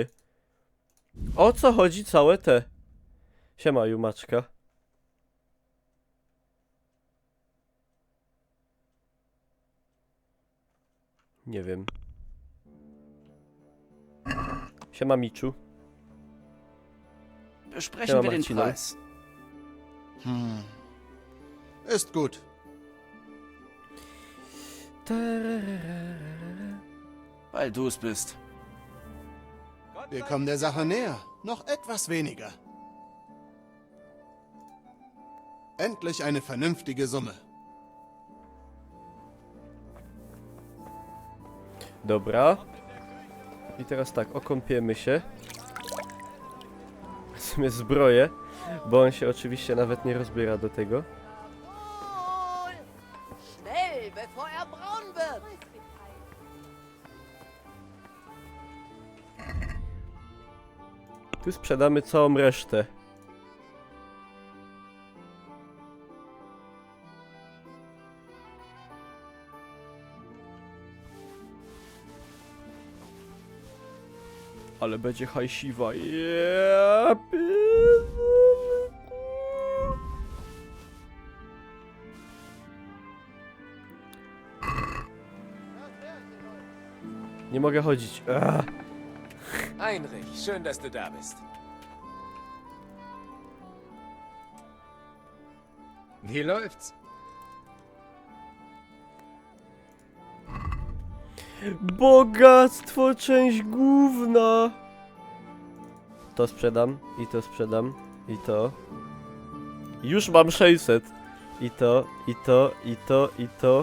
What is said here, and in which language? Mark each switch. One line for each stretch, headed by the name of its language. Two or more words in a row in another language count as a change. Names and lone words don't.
Polish: O co chodzi całe te? Siema, Jumaczka. Nie wiem. Siema, Miczu.
German: Besprechen Ja, wir den Marcino. Preis. Ist gut. Weil du es bist. Wir kommen der Sache näher. Noch etwas weniger. Endlich eine vernünftige Summe.
Polish: Dobra. I teraz tak, okąpiemy się. W sumie zbroję, bo on się oczywiście nawet nie rozbiera do tego.
German: Schnell, bevor er braun wird!
Polish: Tu sprzedamy całą resztę. Ale będzie hajsiwa. Yeah, nie mogę chodzić.
German: Heinrich, schön, dass du da bist. Wie läuft's?
Polish: Bogactwo, część główna. To sprzedam, i to sprzedam, i to. Już mam 600. I to, i to, i to, i to.